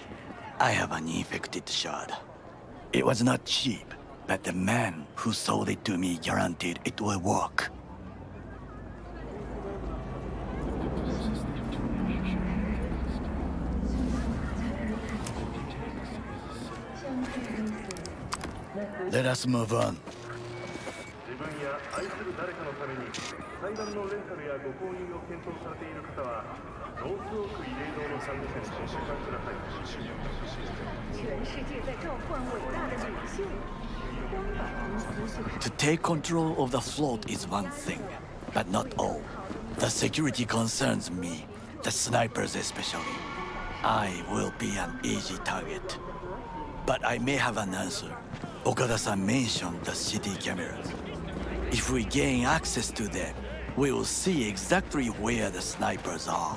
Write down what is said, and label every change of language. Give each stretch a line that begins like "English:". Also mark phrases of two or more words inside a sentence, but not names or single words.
English: I have an infected shard. It was not cheap, But the man who sold it to me guaranteed it will work. Let us move on.
Japanese: 自分や愛する誰かのために祭壇のレンタルやご購入を検討されている方はノースオーク慰霊堂の参加券をご交換ください。
Chinese: 全世界在召唤伟大的领袖。
English: To take control of the float is one thing, but not all. The security concerns me, the snipers especially. I will be an easy target. But I may have an answer. Okada-san mentioned the city cameras. If we gain access to them, we will see exactly where the snipers are.